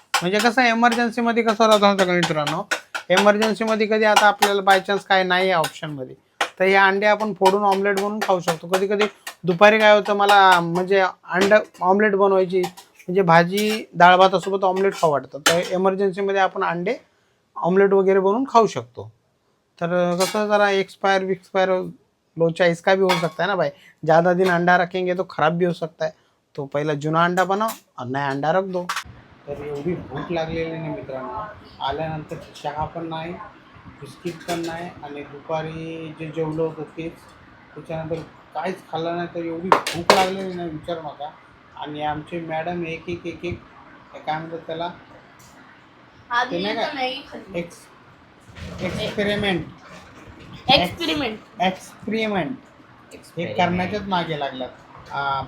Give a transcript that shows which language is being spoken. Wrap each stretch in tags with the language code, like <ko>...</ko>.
<mr>म्हणजे कसं एमर्जन्सीमध्ये कसं राहतं का मित्रांनो, एमर्जन्सीमध्ये कधी आता आपल्याला बायचान्स काय नाही आहे ऑप्शनमध्ये, तर हे अंडे आपण फोडून ऑमलेट बनवून खाऊ शकतो. कधी कधी दुपारी काय होतं, मला म्हणजे अंडा ऑमलेट बनवायची, म्हणजे भाजी डाळ भातासोबत ऑमलेट खाऊ वाटतं, तर एमर्जन्सीमध्ये आपण अंडे ऑमलेट वगैरे बनवून खाऊ शकतो.</mr> <hi>तर कसं जरा एक्सपायर लोचा इसका भी हो सकता है ना भाई, ज़्यादा दिन अंडा रखेंगे तो ख़राब भी हो सकता है. तो पहिला जुना अंडा बनाव और नया अंडा रख दो.</hi> <mr>तर एवढी भूक लागलेली नाही मित्रांनो, आल्यानंतर चहा पण नाही, बिस्किट पण नाही, आणि दुपारी जे जेवलं होतं तेच, त्याच्यानंतर काहीच खाल्लं नाही. तर एवढी भूक लागलेली नाही विचारू नका. आणि आमचे मॅडम एक काय म्हणतात त्याला, ते नाही का, एक्सपेरिमेंट हे करण्याच्याच मागे लागल्यात.</mr>